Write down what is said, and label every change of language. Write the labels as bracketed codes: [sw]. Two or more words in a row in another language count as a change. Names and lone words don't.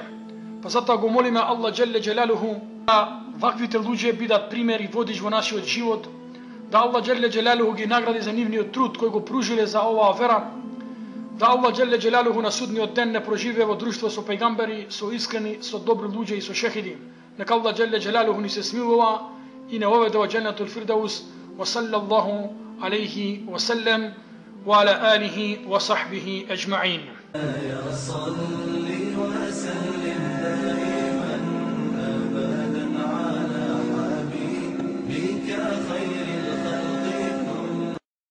[mk] Па затоа го молиме Аллах [ar] جل جلاله [mk] да ваквите луѓе бидат пример и водич во нашиот живот, да Аллах [ar] جل جلاله [mk] ги награди за нивниот труд кој го пружиле за оваа вера, да Аллах [ar] جل جلاله [mk] на судниот ден не проживее во друштво со пејгамбери, со искрени, со добри луѓе и со шехиди. Нека Аллах [ar] جل جلاله [mk] ни се смилува и не оведе во [ar] جنة الفردوس. وصلى الله عليه وسلم وعلى آله وصحبه أجمعين. يا صل وسلم دائما أبدا على حبيبك خير الخلق